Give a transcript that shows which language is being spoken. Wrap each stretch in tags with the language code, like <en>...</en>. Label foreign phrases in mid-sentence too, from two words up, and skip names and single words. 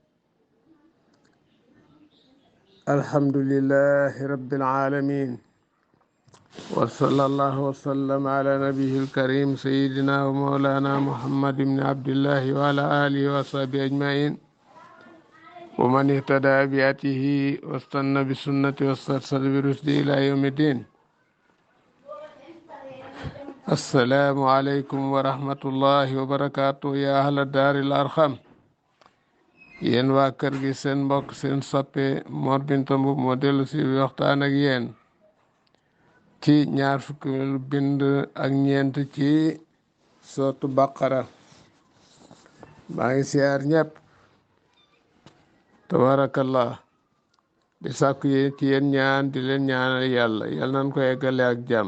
<ar>الحمد لله رب العالمين، وصلى الله وسلم على نبيه الكريم سيدنا ومولانا محمد بن عبد الله وعلى آله وصحبه أجمعين، ومن اهتدى بهديه واستنى بسنته واسترشد برشده إلى يوم الدين. السلام عليكم ورحمة الله وبركاته يا أهل الدار الأرحم.</ar> <wo>yéen waa kër gi seen mbokk seen soppe Mor Binta Mbub moo dellu si waxtaan ak yéen ci ñaar fukki bind ak ñeent ci sootu Baqara. maa ngi siyaar ñëpp tabarakallah, di sàkku ci yéen ñaan di leen ñaanal yàlla nañ ko eggale ak jàmm.</wo>